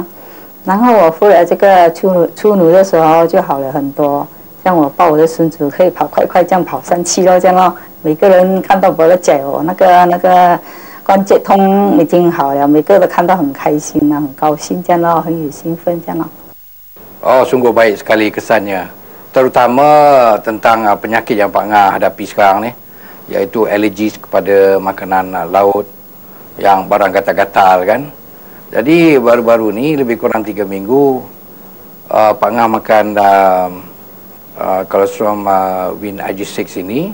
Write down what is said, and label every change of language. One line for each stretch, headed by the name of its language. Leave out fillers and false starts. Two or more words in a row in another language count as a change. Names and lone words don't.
Chinese: 然后我敷了这个粗乳的时候就好了很多，像我抱我的孙子可以跑快这样跑上去了这样咯。每个人看到我的脚那个关节痛已经好了，每个都看到很开心啊，很高兴这样咯，很有兴奋这样咯。
Malay: Oh, sungguh baik sekali kesannya, terutama tentang penyakit yang Pak Ngah hadapi sekarang ni, iaitu alergi kepada makanan laut yang barang gatal-gatal kan. Jadi baru-baru ni lebih kurang 3 minggu Pak Ngah makan Colostrum Win IG6 ini.